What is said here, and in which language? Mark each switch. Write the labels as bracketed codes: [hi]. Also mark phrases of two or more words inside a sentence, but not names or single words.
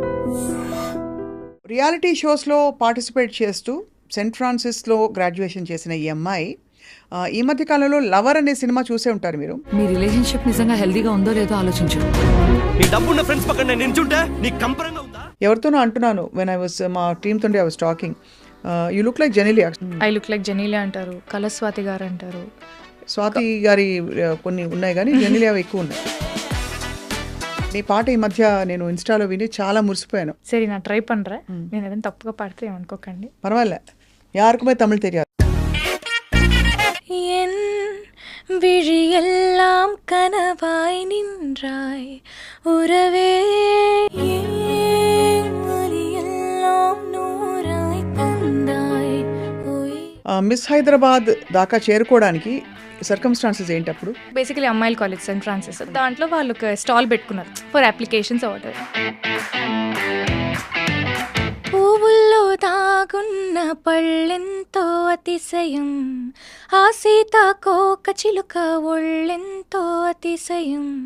[en] reality shows [te] పార్టిసిపేట్ చేస్తూ సెయింట్ ఫ్రాన్సిస్లో గ్రాడ్యుయేషన్ చేసిన ఈ అమ్మాయి ఈ మధ్య కాలంలో లవర్ అనే సినిమా చూసే ఉంటారు మీరు. మీ రిలేషన్షిప్ నిజంగా హెల్దీగా ఉందో లేదో ఆలోచించు. నీ డబ్బున్న ఫ్రెండ్స్ పక్కన నేను నించుంటే నీకు కంపరంగా ఉందా? ఎవరితోనో అంటున్నాను, [en] When I was [te] మా టీమ్ తోనే [en] I was talking, you look like Genelia. I look like Genelia [te] అంటారు, కళస్వాతి గారు అంటారు. స్వాతి గారి కొన్ని ఉన్నాయి కానీ జెనీలియా ఎక్కువ ఉన్నాయి. నీ పాట ఈ మధ్య నేను ఇన్స్టాలో విని చాలా మురిసిపోయాను. సరే నా ట్రై పண்றே, నేను ఏదైనా తప్పుగా పాడితే ఏమనుకోకండి. [ta] பரவாலே, யாருக்குமே [te] తమిళ్ తెలియదు. [ta] என் விழியெல்லாம் கனவாய் நின்றாய் உறவே, வலியெல்லாம் நூறாய் தந்தாய். [te] మిస్ హైదరాబాద్ దాకా చేరుకోవడానికి సర్కమ్స్టాన్సెస్ ఏంటి అప్పుడు? బేసికలీ అమ్మాయిల కాలేజ్ సెయింట్ ఫ్రాన్సిస్, దాంట్లో వాళ్ళు ఒక స్టాల్ పెట్టుకున్నారు [en] for applications order. [te] పువ్వుల్లో దాగున్న పళ్ళెంతో అతిశయం, ఆ సీతాకోక చిలుక ఒళ్ళెంతో అతిశయం.